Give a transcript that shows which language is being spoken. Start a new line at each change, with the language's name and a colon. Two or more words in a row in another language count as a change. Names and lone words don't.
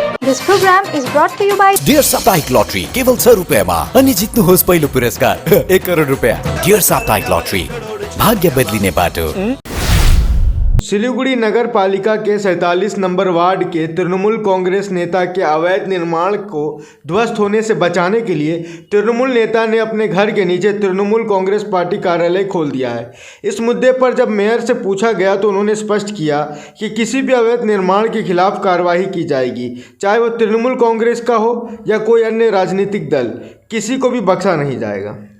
English: This program is brought to you by
Nepali: डियर साप्ताहिक लॉटरी केवल 100 रुपियाँमा अनि जित्नुहोस् पहिलो पुरस्कार 1 करोड रुपियाँ। डियर साप्ताहिक लॉटरी, भाग्य बदलिने बाटो।
Hindi: सिलीगुड़ी नगर पालिका के 47 नंबर वार्ड के तृणमूल कांग्रेस नेता के अवैध निर्माण को ध्वस्त होने से बचाने के लिए तृणमूल नेता ने अपने घर के नीचे तृणमूल कांग्रेस पार्टी कार्यालय खोल दिया है। इस मुद्दे पर जब मेयर से पूछा गया तो उन्होंने स्पष्ट किया कि किसी भी अवैध निर्माण के खिलाफ कार्रवाई की जाएगी, चाहे वो तृणमूल कांग्रेस का हो या कोई अन्य राजनीतिक दल, किसी को भी बख्शा नहीं जाएगा।